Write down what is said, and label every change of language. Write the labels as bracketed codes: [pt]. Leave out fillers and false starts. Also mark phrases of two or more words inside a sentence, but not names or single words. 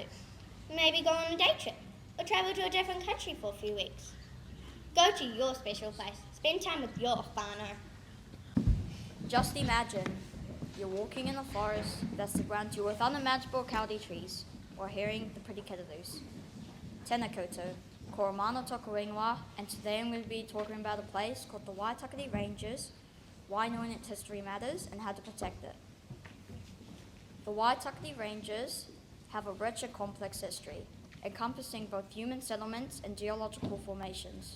[en] Maybe go on a day trip or travel to a different country for a few weeks. Go to your special place. Spend time with your whānau. Just imagine you're walking in a forest that's surrounded you with unimaginable kauri trees, or hearing the pretty kiddos. [mi] Tēnā koutou, ko Romano tōku Whenua, [en] and today I'm going to be talking about a place called the Waitakere Ranges, why knowing its history matters, and how to protect it. The Waitakere Ranges have a rich and complex history, encompassing both human settlements and geological formations.